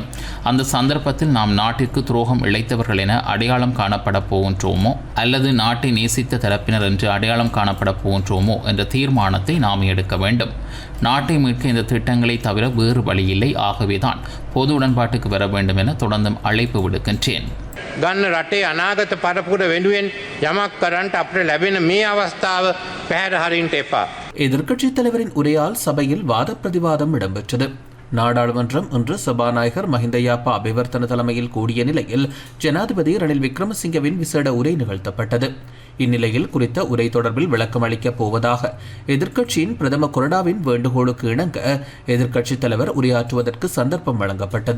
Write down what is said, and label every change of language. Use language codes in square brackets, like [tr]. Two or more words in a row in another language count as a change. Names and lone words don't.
[ta] அந்த சந்தர்ப்பத்தில் நாம் நாட்டிற்கு துரோகம் இழைத்தவர்கள் என அடையாளம் காணப்பட போகின்றோமோ அல்லது நாட்டை நேசித்த தரப்பினர் என்று அடையாளம் காணப்பட போகின்றோமோ என்ற தீர்மானத்தை நாம் எடுக்க வேண்டும். நாட்டை மீட்க இந்த திட்டங்களை தவிர வேறு வழியில்லை. ஆகவேதான் பொது உடன்பாட்டுக்கு வர வேண்டும் என தொடர்ந்தும் அழைப்பு விடுக்கின்றேன். [si] ගන්න රටේ අනාගත පරපුර වෙනුවෙන් යමක් කරන්නට අපිට ලැබෙන මේ අවස්ථාව පැහැර හරින්න එපා. [ta] எதிர்க்கட்சித் தலைவரின் உரையால் சபையில் வாத பிரதிவாதம் இடம்பெற்றது. நாடாளுமன்றம் இன்று சபாநாயகர் மஹிந்தயாப்பா அபிவர்த்தன தலைமையில் கூடிய நிலையில் ஜனாதிபதி ரணில் விக்ரமசிங்கவின் விசேட உரை நிகழ்த்தப்பட்டது. இந்நிலையில் குறித்த உரை தொடர்பில் விளக்கம் அளிக்கப் போவதாக எதிர்க்கட்சியின் பிரதம கொறடாவின் வேண்டுகோளுக்கு இணங்க எதிர்க்கட்சித் தலைவர் உரையாற்றுவதற்கு சந்தர்ப்பம் வழங்கப்பட்டது.